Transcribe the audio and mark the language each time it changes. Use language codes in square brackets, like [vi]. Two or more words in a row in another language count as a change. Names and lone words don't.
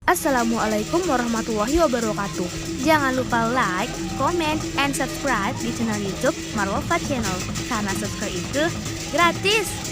[ar] السلام عليكم ورحمة الله وبركاته. [id] Jangan lupa [en] like, comment, and subscribe [id] di channel YouTube Marwafat Channel, karena subscribe itu gratis.